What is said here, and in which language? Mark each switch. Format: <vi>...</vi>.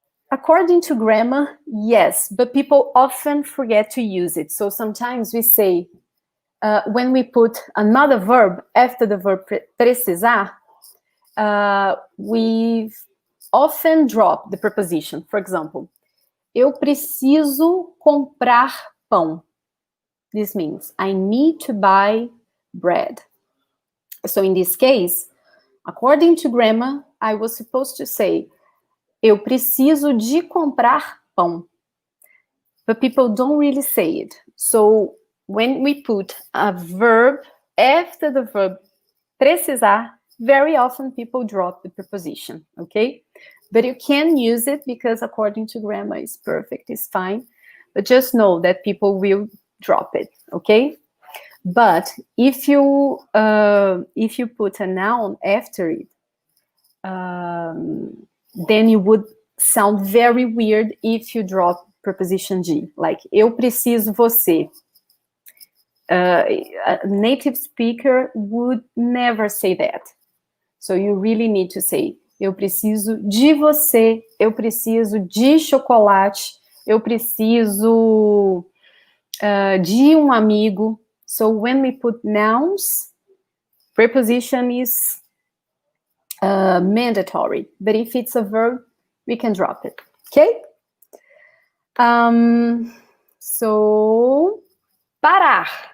<en>According to grammar, yes, but people often forget to use it. So sometimes we say, when we put another verb after the verb precisar, we often drop the preposition. For example,</en> <pt>eu preciso comprar pão.</pt> <en>This means I need to buy bread. So in this case, according to grammar, I was supposed to say,</en> <pt>eu preciso de comprar pão.</pt> <en>But people don't really say it. So when we put a verb after the verb precisar, very often people drop the preposition, okay? But you can use it because according to grammar, it's perfect, it's fine. But just know that people will drop it, okay? But if you put a noun after it, then it would sound very weird if you drop preposition de. Like,</en> <pt>eu preciso você.</pt> <en>a native speaker would never say that. So you really need to say,</en> <pt>eu preciso de você, eu preciso de chocolate, eu preciso de um amigo.</pt> <en>So when we put nouns, preposition is mandatory. But if it's a verb, we can drop it. Okay? So, parar.</en>